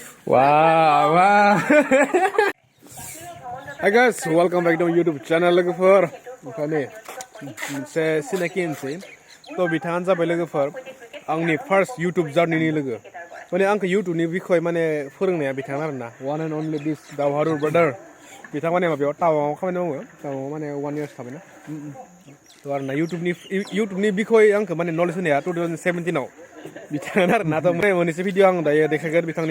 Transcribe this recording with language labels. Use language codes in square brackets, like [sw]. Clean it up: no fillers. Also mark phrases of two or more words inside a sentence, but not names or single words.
[en] Wow, wow. Hi guys, welcome back to my YouTube channel. [brx] Lwgw ओंखायनो मोनसे सिनाखि होनसै थ' बिथाङानो जाबाय लोगोफोर आंनि [en] first YouTube journey [brx] लोगो माने आंखौ इउटुबनि बिखय माने फोरोंनाया बिथाङा आरोना [en] one and only this [brx] दावहारुर ब्रादार बिथाङा माने माबायाव टावाङाव खामानि मावो टावाङाव माने [en] 1 years [brx] थाबायना थ' आरोना इउटुबनि बिखय आंखौ माने नलेज होनाया 2017 आव बिथाङानो आरोना थ' मोननैसो भिडिअ आं दायो देखायगोन बिथांनि